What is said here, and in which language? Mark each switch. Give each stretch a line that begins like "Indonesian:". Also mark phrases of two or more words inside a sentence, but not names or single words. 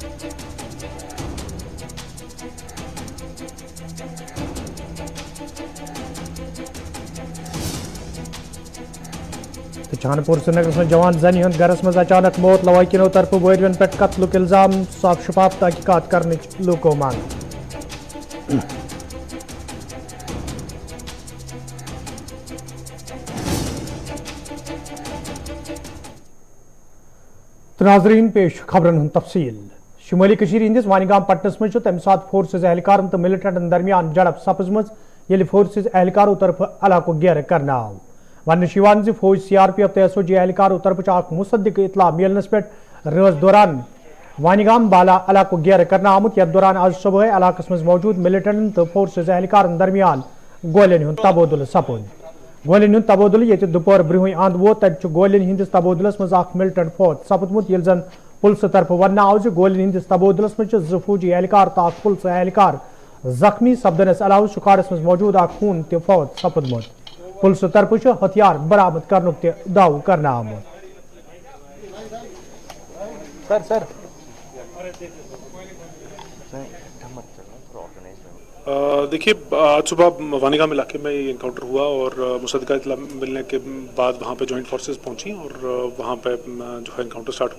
Kashmiri: छानपुर श्रीनगर में जवान जनी हुंद घरस में अचानक मौत लवाकिनों तरफ वरियन पे कत्लुक इल्जाम साफ शफाफ तहकीकात करने लूको मांग नाज़रीन पेश खबरन हुंद तफसील शुमाली कशीर हंदिस वानिगाम पटनस में तम सात फोर्सेज एहलकारन तो मिलिटेंटन दरमियान झड़प सपजम ये फोर्सेज एहलकारों तरफ इलाको घेर कर आव वन फौज CRPF तो SOG एहलकारों तरफ मुसद्दिक इतला मिलनस पे रज दौरान वानिगाम बाला इलाको घेर कर आमुत यथ दौरान आज सुबह इलाकस मज मौजूद मिलिटेंटन तो फोर्सेज एहलकारन दरमियान गोलियन हुंद तबादुल सपुद गोलियन हुंद तबादुल ये दोपहर ब्रुह अंद वो तब गोलियन हंदिस तबादुलस मज मिलिटेंट फौत सपदमुत ये जन पुलिस तरफ वन आव गोलियन हंदिस तबादुलस मज 2 फौजी एहलकार तो पुलिस एहलकार जख्मी सपदनस अलावा शुकारस मज मौजूद खून तो फौत सपदमुत पुलिस तरफ हथियार बरामद करने दाव करना आमुत
Urdu: دیکھیے آج صبح وانیگام علاقے میں یہ انکاؤنٹر ہوا اور مصدقہ اطلاع ملنے کے بعد وہاں پہ
English: joint forces
Urdu: پہنچی اور وہاں پہ جو ہے
English: encounter start